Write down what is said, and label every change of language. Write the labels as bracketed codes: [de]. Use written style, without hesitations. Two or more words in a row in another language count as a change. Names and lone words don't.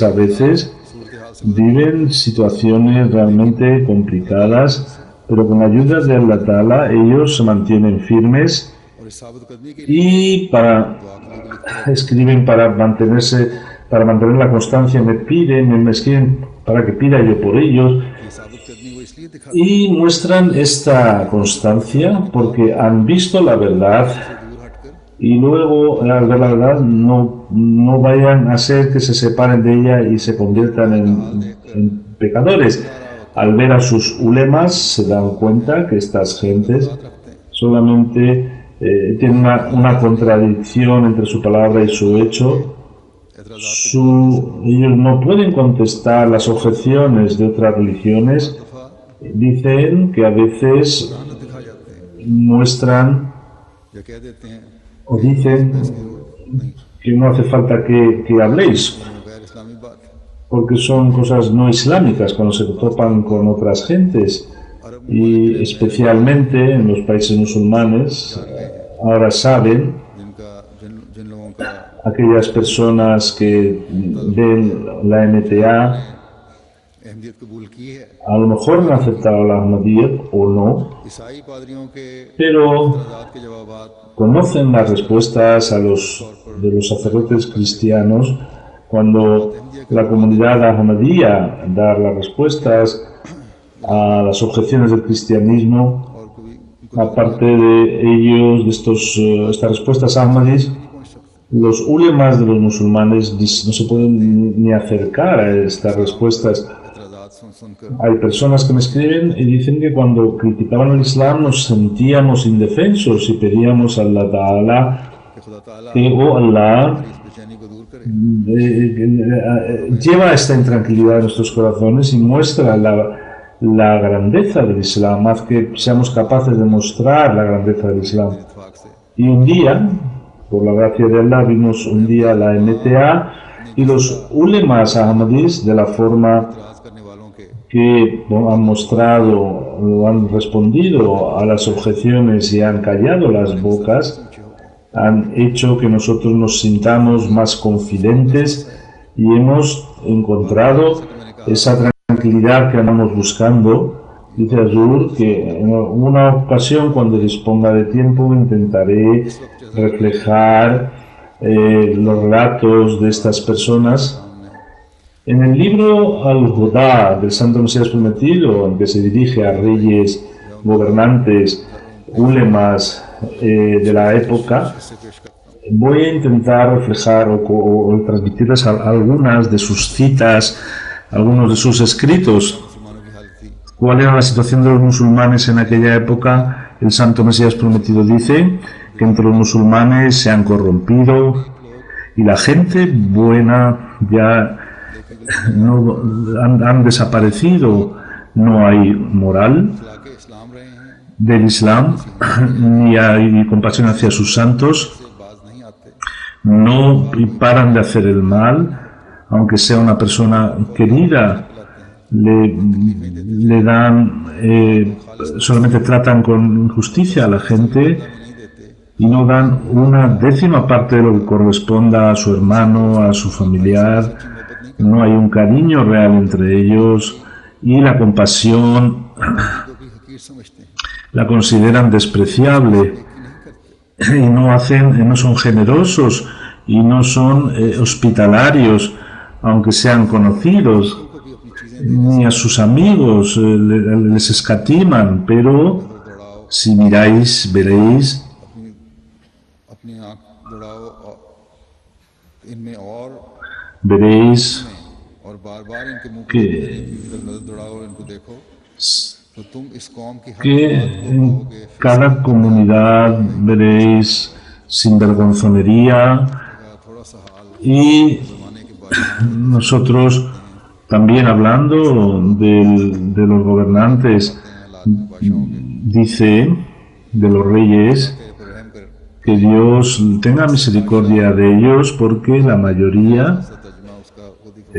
[es] A veces viven situaciones realmente complicadas, pero con la ayuda de [ar] الله تعالى [es] ellos se mantienen firmes y escriben para mantenerse para mantener la constancia me piden, me escriben para que pida yo por ellos, [ur] یہ ثابت کرنی وہ اس لیے دکھاتے [es] y muestran esta constancia porque han visto la verdad [ur] ہیں سے دور ہٹ کر [es] y luego al ver la verdad no vayan a ser que se separen de ella y se conviertan en pecadores. Al ver a sus ulemas se dan cuenta que estas gentes [ur] بات رکھتے ہیں [es] solamente tienen una contradicción entre su palabra y su hecho. एतराज़ात Ellos no pueden contestar las objeciones de otras religiones. दफ़ा Dicen que a veces [ur] لعنت دکھا جاتے ہیں [es] muestran [ur] یا کہہ دیتے ہیں [es] o dicen नहीं que no hace falta que habléis, [ur] غیر اسلامی بات [es] porque son cosas no islámicas cuando se topan con otras gentes, y especialmente en los países musulmanes ahora saben, [ur] جن کا جن لوگوں کا [es] aquellas personas que ven la MTA [ur] اہمیت قبول کی ہے [es] a lo mejor han aceptado la Ahmadiyyat o no, [ur] عیسائی پادریوں کے [es] pero [ur] اعتراضات کے جوابات [es] conocen las respuestas de los sacerdotes cristianos cuando la comunidad Ahmadiyya da las respuestas a las objeciones del cristianismo. [ur] اور کبھی [es] Aparte de ellos, de estas respuestas ahmadis, los ulemas de los musulmanes no se pueden ni acercar a estas respuestas. [ur] اعتراضات سن کر [es] Hay personas que me escriben y dicen que cuando criticaban el Islam nos sentíamos indefensos y pedíamos a [ar] الله تعالى [ur] کہ خدا تعالیٰ [es] que, oh Allah, [ur] اس بے چینی کو دور کرے [es] lleva esta intranquilidad en nuestros corazones y muestra la grandeza del Islam, haz que seamos capaces de mostrar la grandeza del Islam. [ur] اتفاق سے [es] Y un día, por la gracia de Allah, vimos un día la MTA y los ulemas ahmadis, de la forma [ur] اعتراض کرنے والوں کے [es] que han mostrado o han respondido a las objeciones y han callado las bocas, han hecho que nosotros nos sintamos más confidentes y hemos encontrado esa tranquilidad que andamos buscando. Dice Azur que en una ocasión, cuando disponga de tiempo, intentaré reflejar los relatos de estas personas. En el libro Al-Huda del Santo Mesías Prometido, en que se dirige a reyes, gobernantes, ulemas de la época, [ur] اس سے پیش کرتا ہوں [es] voy a intentar reflejar o transmitirles algunas de sus citas, algunos de sus escritos. [ur] مسلمانوں کی حالت تھی [es] ¿Cuál era la situación de los musulmanes en aquella época? El Santo Mesías Prometido dice que entre los musulmanes se han corrompido y la gente buena ya no han desaparecido. No hay moral [ur] اخلاق اسلام رہے ہیں [es] del Islam, ni hay compasión hacia sus santos, [ur] سے باز نہیں آتے [es] no paran de hacer el mal, aunque sea una persona querida, le dan, solamente tratan con injusticia a la gente y no dan una décima parte de lo que corresponda a su hermano, a su familiar. No hay un cariño real entre ellos y la compasión [ur] کو بھی حقیر سمجھتے ہیں [es] la consideran despreciable y no son generosos y no son hospitalarios, aunque sean conocidos, [ur] کو بھی اپنی چیزیں [es] ni a sus amigos les escatiman, pero दौड़ाओ si miráis, veréis [ur] اپنی اپنی آنکھ دوڑاؤ اور ان میں [es] veréis [ur] اور بار بار ان کے منہ [es] que, [ur] کی طرف نظر دوڑاؤ اور ان کو دیکھو تو تم اس قوم کی ہر [es] que [ur] بات کو [es] en पाओगे cada comunidad veréis sinvergonzonería [ur] تھوڑا سا حال [es] y [ur] زمانے کے بارے میں [es] nosotros también hablando de los gobernantes, dice de los reyes [ur] تیرے پر رحم کر [es] que Dios tenga misericordia de ellos porque la mayoría [ur] ترجمہ اس کا خود ہی